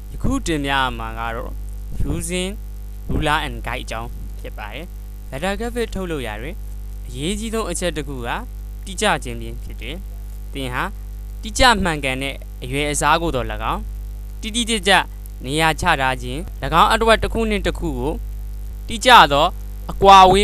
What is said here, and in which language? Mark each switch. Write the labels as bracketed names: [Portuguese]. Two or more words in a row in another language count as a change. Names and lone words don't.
[Burmese] ခုတင်ပြမှာကတော့ [English] using ruler and guide [Burmese] အကြောင်းဖြစ်ပါတယ် [English] letter graphic [Burmese] ထုတ်လို့ရတယ်အရေးကြီးဆုံးအချက်တစ်ခုကတိကျခြင်းဖြစ်တယ်သင်ဟာတိကျမှန်ကန်တဲ့အရွယ်အစားကိုတော့၎င်းတိတိကျကျနေရာချထားခြင်း၎င်းအတွက်တစ်ခုနှင့်တစ်ခုကိုတိကျသောအကွာအဝေး